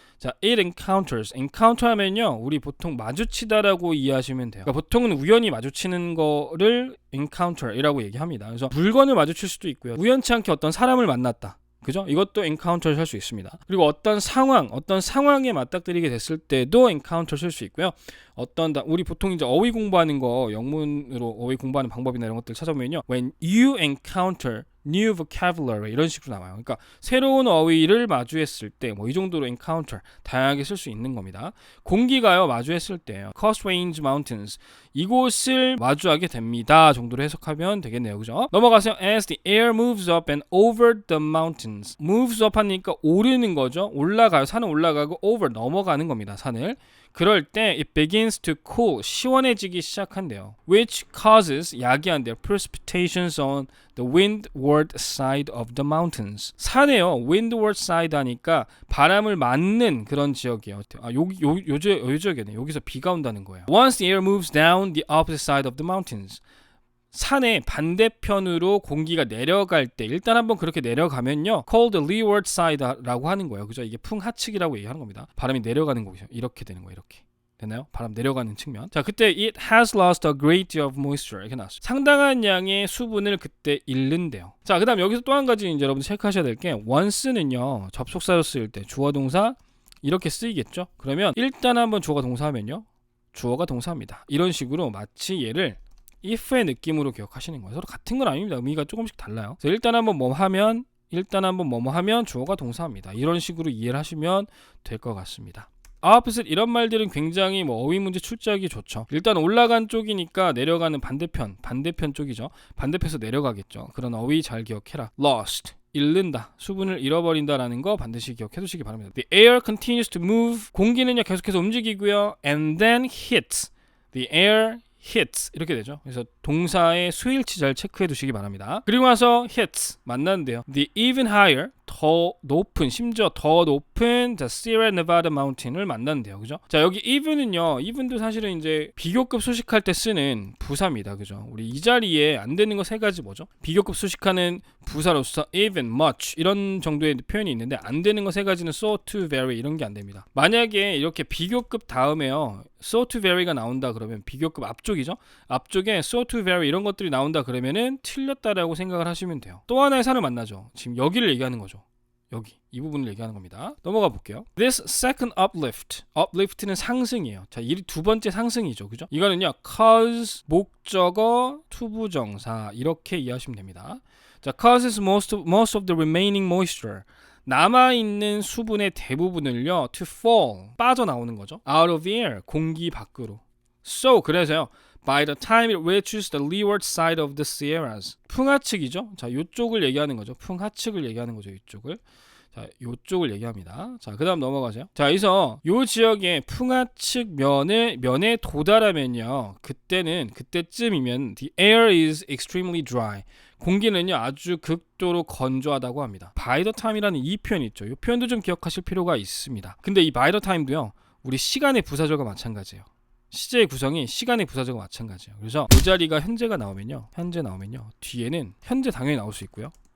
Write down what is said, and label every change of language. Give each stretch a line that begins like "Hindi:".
Korean: 자, it encounters, encounter 하면요 우리 보통 마주치다라고 이해하시면 돼요. 그러니까 보통은 우연히 마주치는 거를 encounter이라고 얘기합니다. 그래서 물건을 마주칠 수도 있고요. 우연치 않게 어떤 사람을 만났다. 그죠? 이것도 encounter 할 수 있습니다. 그리고 어떤 상황에 맞닥뜨리게 됐을 때도 encounter 쓸 수 있고요. 우리 보통 이제 어휘 공부하는 거 영문으로 어휘 공부하는 방법이나 이런 것들 찾아보면요.
English: When you encounter new vocabulary
Korean: 이런 식으로 나와요. 그러니까 새로운 어휘를 마주했을 때 뭐 이 정도로 encounter 다양하게 쓸 수 있는 겁니다. 공기가요 마주했을 때요. Coast Range Mountains 이곳을 마주하게 됩니다. 정도로 해석하면 되겠네요. 그죠? 넘어가세요.
English: As the air moves up and over the mountains.
Korean: moves up 하니까 오르는 거죠. 올라가요. 산은 올라가고 over 넘어가는 겁니다. 산을. 그럴 때
English: it begins to cool
Korean: 시원해지기 시작한대요.
English: Which causes
Korean: 야기한대요.
English: Precipitations on the windward side of the mountains.
Korean: 산에요. windward side 하니까 바람을 맞는 그런 지역이에요. 요 지역이네. 여기서 비가 온다는 거예요.
English: Once the air moves down the opposite side of the mountains.
Korean: 산의 반대편으로 공기가 내려갈 때 일단 한번 그렇게 내려가면요
English: called the leeward side
Korean: 라고 하는 거예요. 그죠? 이게 풍하측이라고 얘기하는 겁니다. 바람이 내려가는 거죠. 이렇게 되는 거예요. 이렇게 됐나요? 바람 내려가는 측면. 자, 그때
English: it has lost a great deal of moisture
Korean: 이렇게 나왔어요. 상당한 양의 수분을 그때 잃는데요. 자, 그다음 여기서 또 한 가지 이제 여러분들 체크하셔야 될 게 once는요 접속사로 쓰일 때 주어 동사 이렇게 쓰이겠죠. 그러면 일단 한번 주어가 동사하면요 주어가 동사입니다. 이런 식으로 마치 얘를 if의 느낌으로 기억하시는 거예요. 서로 같은 건 아닙니다. 의미가 조금씩 달라요. 그래서 일단 한번 뭐뭐 하면 주어가 동사입니다. 이런 식으로 이해를 하시면 될 것 같습니다. opposite 이런 말들은 굉장히 어휘 문제 출제하기 좋죠. 일단 올라간 쪽이니까 내려가는 반대편 쪽이죠. 반대편에서 내려가겠죠. 그런 어휘 잘 기억해라. lost 잃는다, 수분을 잃어버린다라는 거 반드시 기억해 두시기 바랍니다.
English: The air continues to move.
Korean: 공기는요 계속해서 움직이고요.
English: And then hits. The air hits
Korean: 이렇게 되죠. 그래서 동사의 수일치 잘 체크해 두시기 바랍니다. 그리고 나서 hits 만나는데요. The even higher 더 높은 심지어 더 높은 the Sierra Nevada Mountain을 만난대요. 그죠? 자, 여기 even은요. even도 사실은 이제 비교급 수식할 때 쓰는 부사입니다. 그죠? 우리 이 자리에 안 되는 거 세 가지 뭐죠? 비교급 수식하는 부사로서 even, much 이런 정도의 표현이 있는데 안 되는 거 세 가지는 so, to, very 이런 게 안 됩니다. 만약에 이렇게 비교급 다음에요. so, to, very가 나온다 그러면 비교급 앞쪽이죠? 앞쪽에 so, to, very 이런 것들이 나온다 그러면은 틀렸다라고 생각을 하시면 돼요. 또 하나의 산을 만나죠. 지금 여기를 얘기하는 거죠. 여기 이 부분을 얘기하는 겁니다. 넘어가 볼게요. This second uplift는 상승이에요. 자, 이 두 번째 상승이죠. 그죠? 이거는요. cause 목적어 투부정사 이렇게 이해하시면 됩니다. 자,
English: causes most of the remaining moisture
Korean: 남아있는 수분의 대부분을요 to fall 빠져나오는 거죠. out of the air 공기 밖으로. So 그래서요.
English: By the time it reaches the leeward side of the Sierras.
Korean: 풍하측이죠. 자, 이쪽을 얘기하는 거죠. 풍하측을 얘기하는 거죠. 이쪽을. 자, 요쪽을 얘기합니다. 자, 그다음 넘어가세요. 자, 여기서 요 지역의 풍하측 면에 도달하면요. 그때쯤이면
English: the air is extremely dry.
Korean: 공기는요 아주 극도로 건조하다고 합니다. by the time이라는 이 표현이 있죠. 이 표현도 좀 기억하실 필요가 있습니다. 근데 이 by the time도요 우리 시간의 부사절과 마찬가지예요. 시제의 구성이 시간의 부사절과 마찬가지예요. 그래서 이 자리가 현재 나오면요 뒤에는 현재 당연히 나올 수 있고요.